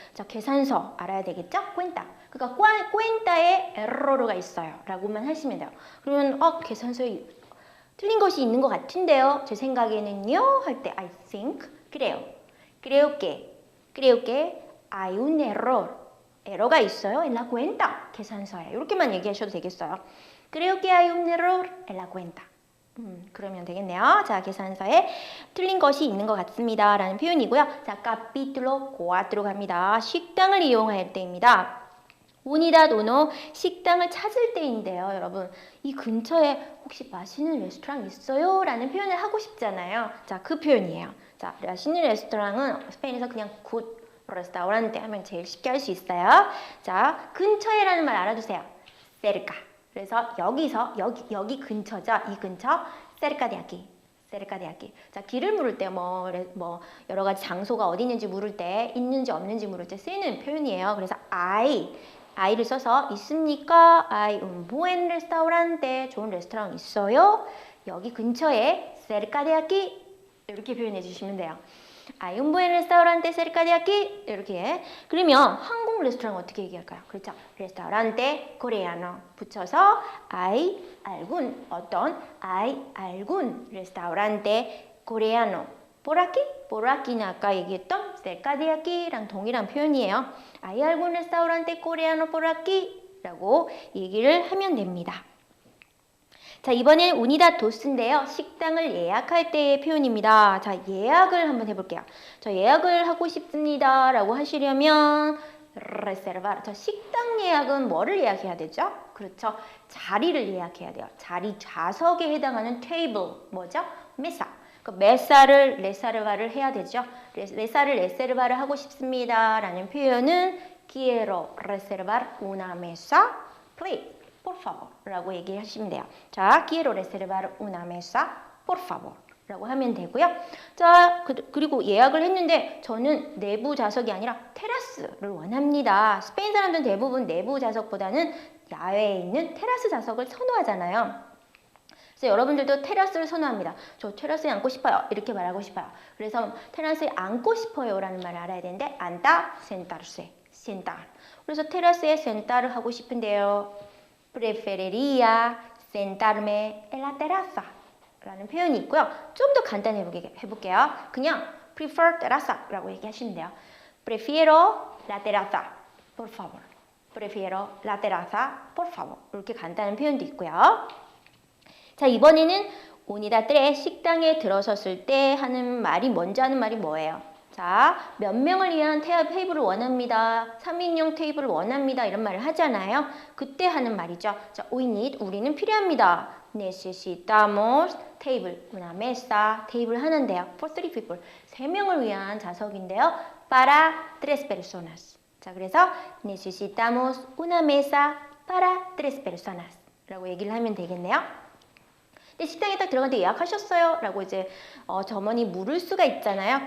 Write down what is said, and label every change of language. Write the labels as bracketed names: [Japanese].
[Korean] 자, 계산서 알아야 되겠죠? cuenta. 그러니까 cuenta에 error가 있어요. 라고만 하시면 돼요. 그러면 계산서에 틀린 것이 있는 것 같은데요. 제 생각에는요. 할 때 I think. [Spanish] creo que hay un error. [Korean] 에러가 있어요. [Spanish] en la cuenta. [Korean] 계산서에. 이렇게만 얘기하셔도 되겠어요. [Spanish] creo que hay un error en la cuenta. [Korean] 그러면 되겠네요. 자, 계산서에 틀린 것이 있는 것 같습니다. 라는 표현이고요. 자, capítulo 4로 갑니다. 식당을 이용할 때입니다. 운이다 우노 식당을 찾을 때인데요, 여러분. 이 근처에 혹시 맛있는 레스토랑 있어요? 라는 표현을 하고 싶잖아요. 자, 그 표현이에요. 자, 맛있는 레스토랑은 스페인에서 그냥 굿 레스토랑테 하면 제일 쉽게 할 수 있어요. 자, 근처에라는 말 알아두세요. [Spanish] cerca. [Korean] 그래서 여기서 여기 근처죠. [Spanish] 이 근처 cerca de aquí. cerca de aquí. [Korean] 자, 길을 물을 때 뭐 여러 가지 장소가 어디 있는지 물을 때 있는지 없는지 물을 때 쓰이는 표현이에요. 그래서 I를 써서 있습니까? [Spanish] Hay un buen restaurante. [Korean] 좋은 레스토랑 있어요? 여기 근처에 cerca de aquí 이렇게 표현해 주시면 돼요. [Spanish] Hay un buen restaurante cerca de aquí. [Korean] 이렇게. 그러면 한국 레스토랑 어떻게 얘기할까요? 그렇죠. [Spanish] restaurante coreano 붙여서 hay algún hay algún restaurante coreano por aquí는 아까 얘기했던 cerca de aquí랑 동일한 표현이에요. hay algún restaurante coreano por aquí 라고 얘기를 하면 됩니다. [Korean] 자, 이번엔 우니다 도스인데요. 식당을 예약할 때의 표현입니다. 자, 예약을 한번 해볼게요. 저 예약을 하고 싶습니다. 라고 하시려면 reservar. 저 식당 예약은 뭐를 예약해야 되죠? 그렇죠. 자리를 예약해야 돼요. 자리 좌석에 해당하는 테이블. 뭐죠? 메사. 그 메사를 레사르바를 해야 되죠. 메사를 레세르바를 하고 싶습니다. 라는 표현은 [Spanish] quiero reservar una mesa, please. [Korean] por favor 라고 얘기하시면 돼요. [Spanish] 자, quiero reservar una mesa, por favor [Korean] 라고 하면 되고요. 자, 그리고 예약을 했는데 저는 내부 좌석이 아니라 테라스를 원합니다. 스페인 사람들은 대부분 내부 좌석보다는 야외에 있는 테라스 좌석을 선호하잖아요. 그래서 여러분들도 테라스를 선호합니다. 저 테라스에 앉고 싶어요. 이렇게 말하고 싶어요. 그래서 테라스에 앉고 싶어요 라는 말을 알아야 되는데 앉다, sentarse, sentar. 그래서 테라스에 sentar을 하고 싶은데요. [Spanish] preferiría sentarme en la terraza [Korean] 라는 표현이 있고요. 좀 더 간단히 해볼게요. 그냥 prefer terraza 라고 얘기하시면 돼요. [Spanish] prefiero la terraza, por favor. prefiero la terraza, por favor. [Korean] 이렇게 간단한 표현도 있고요. 자, 이번에는 오니다 떼 식당에 들어섰을 때 하는 말이 먼저 하는 말이 뭐예요? 자, 몇 명을 위한 테이블을 원합니다. 3인용 테이블을 원합니다. 이런 말을 하잖아요. 그때 하는 말이죠. 자, we need, 우리는 필요합니다. necesitamos table, una mesa, 테이블 하나인데요. for 3 people, 3명을 위한 좌석인데요. para 3 personas. 자, 그래서 [Spanish] necesitamos una mesa para 3 personas [Korean] 라고 얘기를 하면 되겠네요. 근데 식당에 딱 들어갈 때 예약하셨어요? 라고 이제 점원이 물을 수가 있잖아요.